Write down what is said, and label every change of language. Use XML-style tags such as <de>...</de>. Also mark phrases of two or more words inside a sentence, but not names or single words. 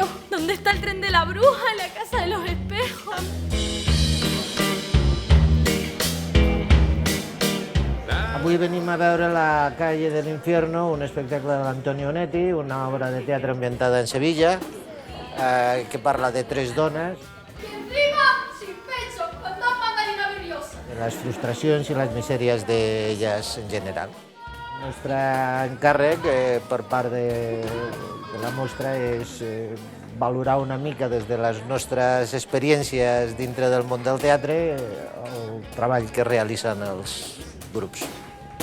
<es>¿Dónde está el tren de la bruja? En la casa de los espejos.</es> <ca>Avui venim a veure La calle del infierno, un espectacle de l'Antonio Onetti, una obra de teatre ambientada en Sevilla, que parla de 3 dones.</ca> <es>Y encima, sin pecho, con 2 mandarinas nerviosas.</es> <ca>De les frustracions i les misèries d'elles en general. El nostre encàrrec per part de la mostra és valorar una mica des de les nostres experiències dintre del món del teatre el treball que realitzen els grups.</ca>